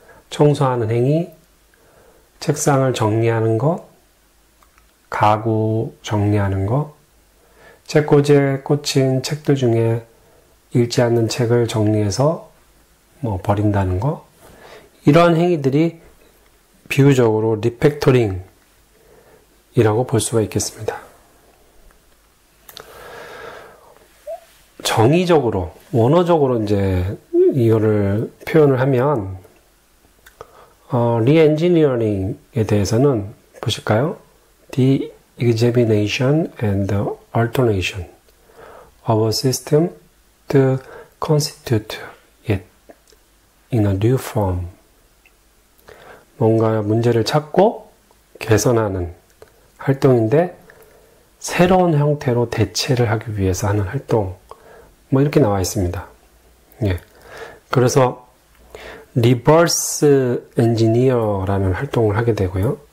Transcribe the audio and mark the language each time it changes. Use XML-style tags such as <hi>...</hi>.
<ko>청소하는 행위, 책상을 정리하는 것, 가구 정리하는 것, 책꽂이에 꽂힌 책들 중에 읽지 않는 책을 정리해서 버린다는 것, 이러한 행위들이 비유적으로 리팩토링이라고 볼 수가 있겠습니다. 정의적으로, 원어적으로 이제 이거를 표현을 하면, 리엔지니어링에 대해서는 보실까요?</ko> <en>The examination and the alternation of a system to constitute it in a new form.</en> <ko>뭔가 문제를 찾고 개선하는 활동인데 새로운 형태로 대체를 하기 위해서 하는 활동. 이렇게 나와 있습니다. 예. 그래서 리버스 엔지니어라는 활동을 하게 되고요.</ko>